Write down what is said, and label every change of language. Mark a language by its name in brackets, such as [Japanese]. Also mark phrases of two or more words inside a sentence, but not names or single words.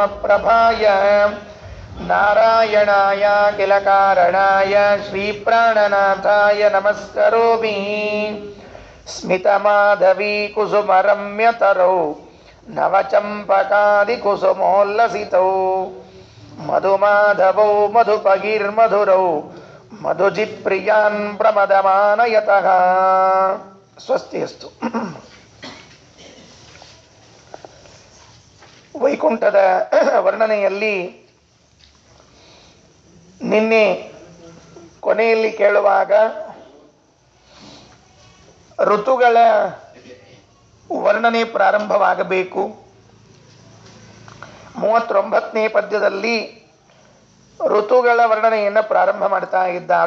[Sanskrit] ಪ್ರಭಾಯ ನಾರಾಯಣಾಯ ಕಿಲ ಕಾರಣಾಯ ಶ್ರೀಪ್ರಾಣನಾಥಾಯ ನಮಸ್ಕರೋಮಿ ಸ್ಮಿತಮಾಧವೀ ಕುಸುಮರಮ್ಯತರೌ ನವಚಂಪಕಾದಿ ಕುಸುಮೋಲ್ಲಸಿತೌ ಮಧುಮಾಧವೌ ಮಧುಪಗೀರ್ಮಧುರೌ ಮಧುಜಿತ್ಪ್ರಿಯಾನ್ ಪ್ರಮದಮಾನಯತಃ ಸ್ವಸ್ತಿ ಅಸ್ತು. [Kannada] ವೈಕುಂಠದ ವರ್ಣನೆಯಲ್ಲಿ ನಿನ್ನೆ ಕೊನೆಯಲ್ಲಿ ಕೇಳುವಾಗ ಋತುಗಳ ವರ್ಣನೆ ಪ್ರಾರಂಭವಾಗಬೇಕು. 39ನೇ ಪದ್ಯದಲ್ಲಿ ಋತುಗಳ ವರ್ಣನೆಯನ್ನು ಪ್ರಾರಂಭ ಮಾಡ್ತಾ ಇದ್ದಾರೆ.